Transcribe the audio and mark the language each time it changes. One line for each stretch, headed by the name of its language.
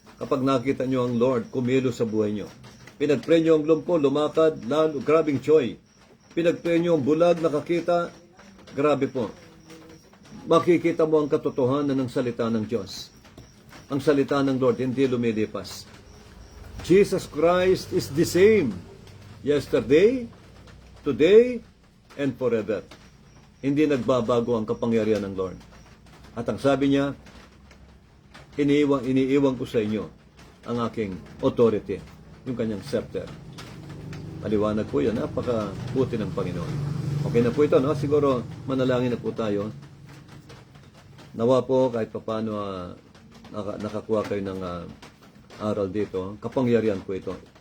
Filipino: Kapag nakita nyo ang Lord kumilos sa buhay nyo. Pinagpray nyo ang lumpo, lumakad, lalo, grabing joy. Pinagpray nyo ang bulag, nakakita, grabe po. Makikita mo ang katotohanan ng salita ng Diyos. Ang salita ng Lord, hindi lumilipas.
English: Jesus Christ is the same. Yesterday, today, and forever.
Filipino: Hindi nagbabago ang kapangyarihan ng Lord. At ang sabi niya, iniiwan ko sa inyo ang aking authority, yung kanyang scepter. Maliwanag po yan, napakabuti ng Panginoon. Okay na po ito, no? Siguro manalangin na po tayo. Nawa po kahit paano nakakuha kayo ng aral dito. Kapangyarihan po ito.